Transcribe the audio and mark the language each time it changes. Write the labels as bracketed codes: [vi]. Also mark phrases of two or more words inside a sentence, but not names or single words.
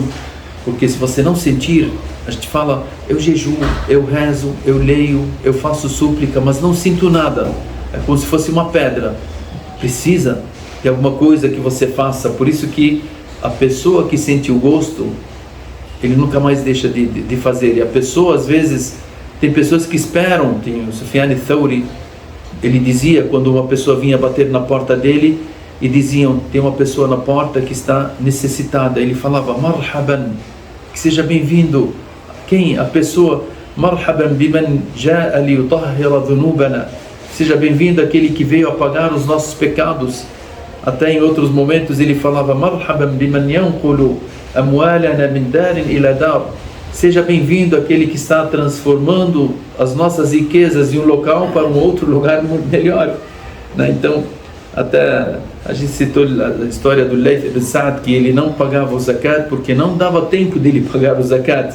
[pt] Porque se você não sentir, a gente fala, eu jejuo, eu rezo, eu leio, eu faço súplica, mas não sinto nada. É como se fosse uma pedra. Precisa de alguma coisa que você faça. Por isso que a pessoa que sente o gosto, ele nunca mais deixa de fazer. E a pessoa, às vezes, tem pessoas que esperam. Tem o Sufyan al-Thawri, ele dizia, quando uma pessoa vinha bater na porta dele e diziam, tem uma pessoa na porta que está necessitada, ele falava, marhaban, que seja bem-vindo. Quem? A pessoa, [ar] مرحبا بمن جاء ليطهر ذنوبنا, [pt] seja bem-vindo aquele que veio apagar os nossos pecados. Até em outros momentos ele falava, [ar] مرحبا بمن ينقل أموالنا من دار إلى دار, [pt] seja bem-vindo aquele que está transformando as nossas riquezas de um local para um outro lugar muito melhor. Então, até a gente citou a história do Layth ibn Sa'd, que ele não pagava o zakat porque não dava tempo dele pagar o zakat.